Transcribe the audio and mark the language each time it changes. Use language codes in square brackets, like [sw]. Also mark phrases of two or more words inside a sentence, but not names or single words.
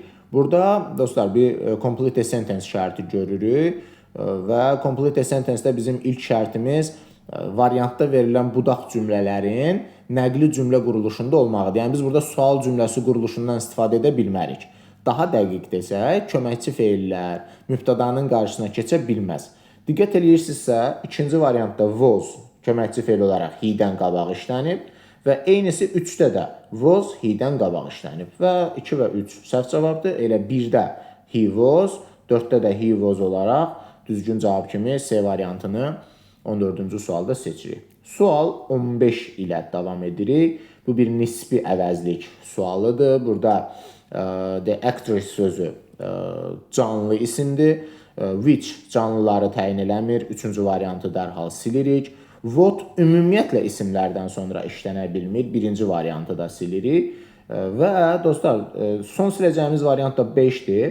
[az] Burada dostlar bir [en] complete sentence [az] şərti görürük və [en] complete sentence- [az] də bizim ilk şərtimiz variantda verilən budaq cümlələrin nəqli cümlə quruluşunda olmağıdır. Yəni biz burada sual cümləsi quruluşundan istifadə edə bilmərik. Daha dəqiq desək, köməkçi feillər mübtədanın qarşısına keçə bilməz. Diqqət edirsinizsə, ikinci variantda was köməkçi feil olaraq he-dən qabaq işlənib və eynisi 3-də də was he-dən qabaq işlənib və 2 və 3 səhv cavabdır. Elə 1-də [en] he was, [az] 4-də də [en] he was [az] olaraq düzgün cavab kimi C variantını 14-cü sualda seçirik. Sual 15 ilə davam edirik. Bu bir nisbi əvəzlik sualıdır. Burada [en] the actress [az] sözü canlı isimdir. Which canlıları təyin eləmir. 3-cü variantı dərhal silirik. What ümumiyyətlə isimlərdən sonra işlənə bilmir. 1-ci variantı da silirik. Və dostlar, son siləcəyimiz variant da 5-dir.